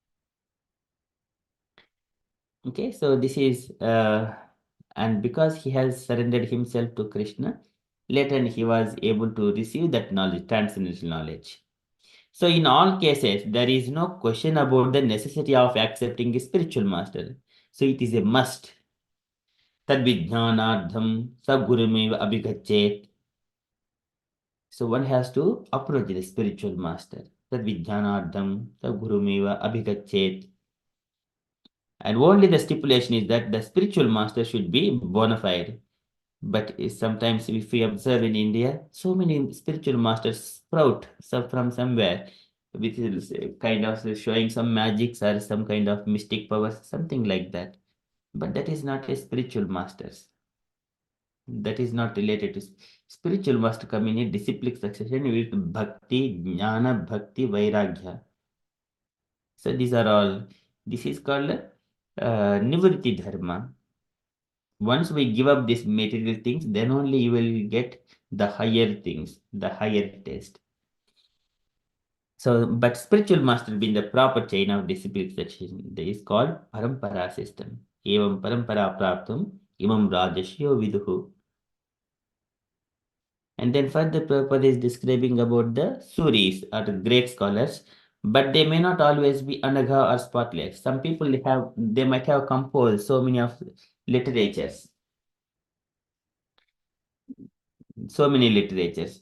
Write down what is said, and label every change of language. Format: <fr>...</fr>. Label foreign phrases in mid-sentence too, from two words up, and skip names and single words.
<en>Okay, so this is, and because he has surrendered himself to Krishna, later he was able to receive that knowledge, transcendental knowledge. So in all cases, there is no question about the necessity of accepting a spiritual master. So it is a must.</en> <sa>Tadvijnanardham sagurumeva abhigachet.</sa> <en>So one has to approach the spiritual master.</en> <sa>Tadvijnanardham sagurumeva abhigachet.</sa> <en>And only the stipulation is that the spiritual master should be bona fide. But sometimes, if we observe in India, so many spiritual masters sprout from somewhere, which is kind of showing some magics or some kind of mystic powers, something like that. But that is not a spiritual masters. That is not related to spiritual master come in a disciplic succession with</en> <sa>bhakti, jnana, bhakti, vairagya.</sa> <en>So these are all. This is called</en> <sa>nivritti dharma.</sa> <en>Once we give up these material things, then only you will get the higher things, the higher taste. So, but spiritual master being the proper chain of disciplic succession, that is called parampara system.</en> <sa>Evam parampara praptum imam rajashyo viduhu.</sa> <en>And then further Prabhupada is describing about the Suris or the great scholars, but they may not always be anagha or spotless. Some people they might have composed so many of literatures, so many literatures.</en>